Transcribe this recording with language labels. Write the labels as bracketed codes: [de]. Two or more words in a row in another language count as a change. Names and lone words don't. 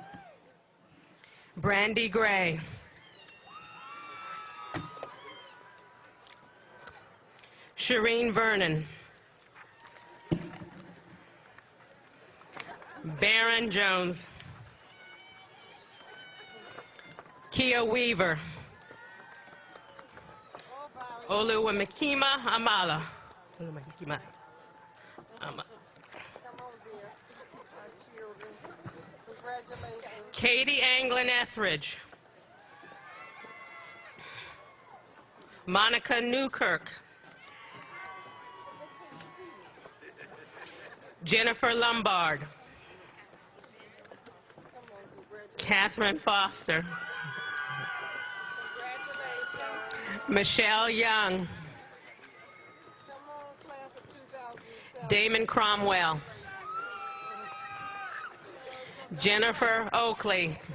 [en] Brandy Gray. Shireen Vernon. Baron Jones. Kia Weaver. Oluwamikima Amala. Katie Anglin Etheridge. Monica Newkirk. Jennifer Lombard. Catherine Foster. Michelle Young. Damon Cromwell. Jennifer Oakley.